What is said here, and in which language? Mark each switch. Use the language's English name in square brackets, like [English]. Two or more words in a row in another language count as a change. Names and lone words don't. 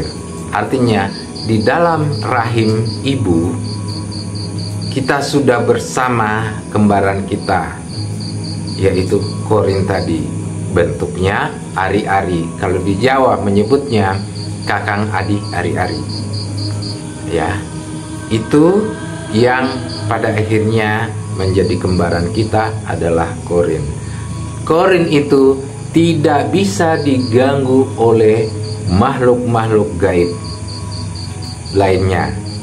[Indonesian] Artinya di dalam rahim ibu kita sudah bersama kembaran kita, yaitu korin tadi. Bentuknya ari-ari. Kalau di Jawa menyebutnya [Javanese] kakang adi ari-ari. [Indonesian] Ya, itu yang pada akhirnya menjadi kembaran kita adalah korin. Korin itu tidak bisa diganggu oleh makhluk-makhluk gaib lainnya.